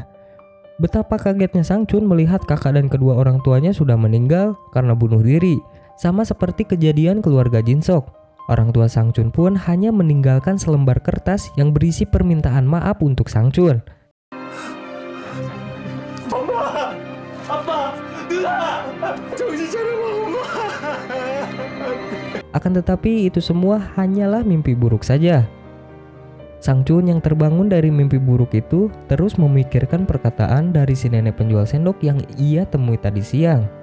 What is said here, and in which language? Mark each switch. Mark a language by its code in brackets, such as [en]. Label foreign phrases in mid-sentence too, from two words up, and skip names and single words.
[id] Betapa kagetnya Sang Chun melihat kakak dan kedua orang tuanya sudah meninggal karena bunuh diri, sama seperti kejadian keluarga Jin Sok. Orang tua Sang Chun pun hanya meninggalkan selembar kertas yang berisi permintaan maaf untuk Sang Chun. [ko] 엄마! 아빠! [id] Akan tetapi itu semua hanyalah mimpi buruk saja. Sang Chun yang terbangun dari mimpi buruk itu terus memikirkan perkataan dari si nenek penjual sendok yang ia temui tadi siang.